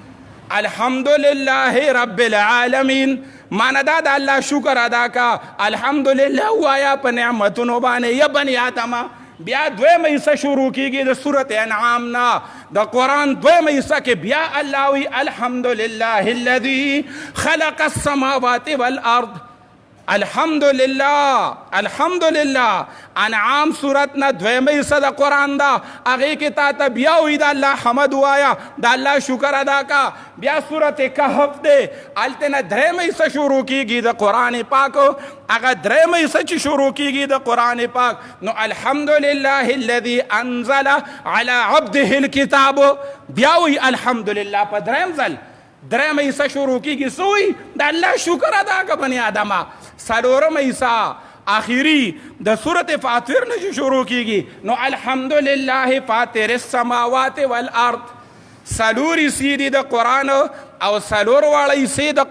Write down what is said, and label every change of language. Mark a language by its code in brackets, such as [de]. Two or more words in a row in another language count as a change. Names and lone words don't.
[ar] الحمدلله رب العالمین [ps] مانا دا د الله شکر ادا کا الحمدلله وایا په نعمتونو باندې یا بني آدمه بیا دویمه حصه شروع کېږي د صورت انعام نه د قرآن دویمه حصه کې بیا الله وی [ar] الحمدلله الذي خلق السماوات والارض الحمدلله الحمدلله [ps] انعام صورت نه دویمه حصه د قرآن ده هغې کې تا ته بیا وایي د الله حمد وایا د الله شکر ادا کا بیا صورت کهف دی هلته نه درېیمه حصه شروع کېږي د قرآن پاک هغه درېیمه حصه چې شروع کېږي د قرآن پاک نو [ar] الحمدلله الذي انزل على عبده الكتاب [ps] بیا وایي الحمدلله په درېیم ځل درېیمه حصه شروع کېږي څه وایي د الله شکر ادا که بني آدمه څلورمه حصه آخری د صورت فاطر نه چې شروع کېږي نو [ar] الحمدلله فاطر السماوات والارض [ps] څلور حصې دي د قرآن او څلور واړه حصې د